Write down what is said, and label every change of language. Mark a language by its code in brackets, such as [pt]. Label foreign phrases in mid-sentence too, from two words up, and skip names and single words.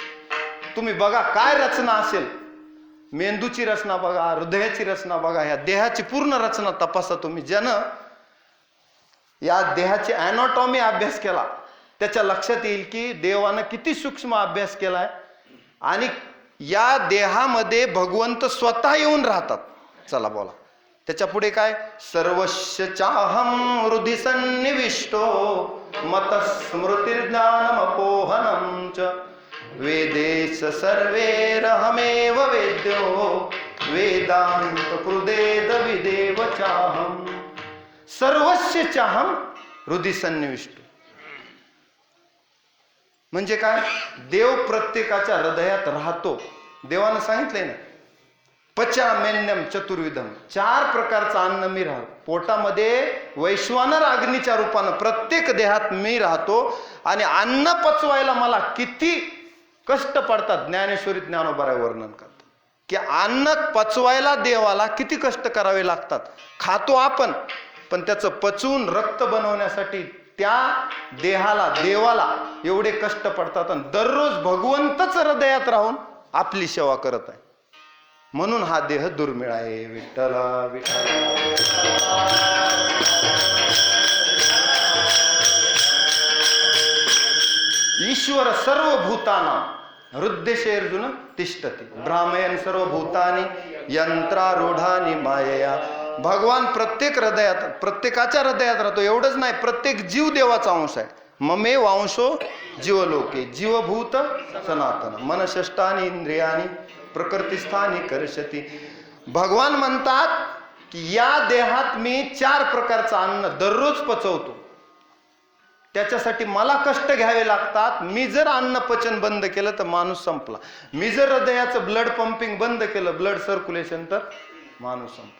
[mr] तुम्ही बघा काय रचना असेल. मेंदूची रचना बघा, हृदयाची रचना बघा, ह्या देहाची पूर्ण रचना तपासा तुम्ही. ज्यानं या देहाची ॲनाटॉमी अभ्यास केला त्याच्या लक्षात येईल की देवानं किती सूक्ष्म अभ्यास केलाय आणि या देहामध्ये भगवंत स्वतः येऊन राहतात. चला बोला त्याच्या पुढे काय? [sa] सर्वस्य चाहम हृदि सन्निविष्टो मतस्मृतिर्ज्ञानमपोहनं च वेदेश सर्वैरहमेव वेद्यो वेदांत कृदेद विदेव चाहम. सर्वस्य चाहम हृदि सन्निविष्टो. [mr] म्हणजे काय? देव प्रत्येकाच्या हृदयात राहतो. देवानं सांगितलंय ना, [sa] पचामेन्यम चतुर्विधम, [mr] 4 प्रकारचं अन्न मी राहतो. पोटामध्ये वैश्वानर अग्नीच्या रूपानं प्रत्येक देहात मी राहतो आणि अन्न पचवायला मला किती कष्ट पडतात. ज्ञानेश्वरी ज्ञानोबा वर्णन करतात की अन्न पचवायला देवाला किती कष्ट करावे लागतात. खातो आपण, पण त्याचं पचवून रक्त बनवण्यासाठी त्या देहाला, देवाला एवढे कष्ट पडतात. आणि दररोज भगवंतच हृदयात राहून आपली सेवा करत आहे. म्हणून हा देह दुर्मिळ आहे. विठ्ठला विठ्ठला. [sa] ईश्वर सर्वभूतानां हृदयेषु तिष्ठति ब्राह्मयन् सर्वभूतानि यंत्रारूढानि मायया. [mr] भगवान प्रत्येक हृदयात, प्रत्येकाच्या हृदयात राहतो. एवढंच नाही, प्रत्येक जीव देवाचा अंश आहे. [sa] ममे वांशो जीवलोके जीवभूत सनातन मनषष्टानि इंद्रियानि प्रकृतिस्थानी कर्षती. [mr] भगवान म्हणतात की या देहात मी 4 प्रकारचं अन्न दररोज पचवतो. त्याच्यासाठी मला कष्ट घ्यावे लागतात. मी जर अन्न पचन बंद केलं तर माणूस संपला. मी जर हृदयाचं [en] blood pumping [mr] बंद केलं, [en] blood circulation, [mr] तर माणूस संपला.